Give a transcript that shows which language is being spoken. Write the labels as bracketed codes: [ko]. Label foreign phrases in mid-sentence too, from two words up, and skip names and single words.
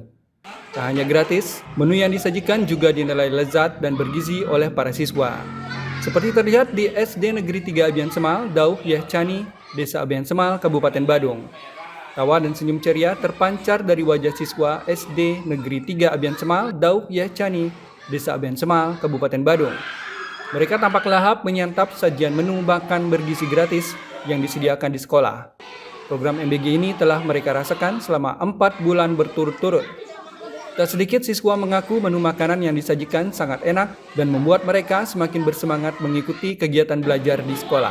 [id] Tak hanya gratis, menu yang disajikan juga dinilai lezat dan bergizi oleh para siswa. Seperti terlihat di SD Negeri 3 Abian Semal, Dauh Yeh Cani, Desa Abian Semal, Kabupaten Badung. Tawa dan senyum ceria terpancar dari wajah siswa SD Negeri 3 Abian Semal, Dauh Yeh Cani, Desa Abian Semal, Kabupaten Badung. Mereka tampak lahap menyantap sajian menu makan bergizi gratis yang disediakan di sekolah. Program MBG ini telah mereka rasakan selama 4 bulan berturut-turut. Tak sedikit siswa mengaku menu makanan yang disajikan sangat enak dan membuat mereka semakin bersemangat mengikuti kegiatan belajar di sekolah.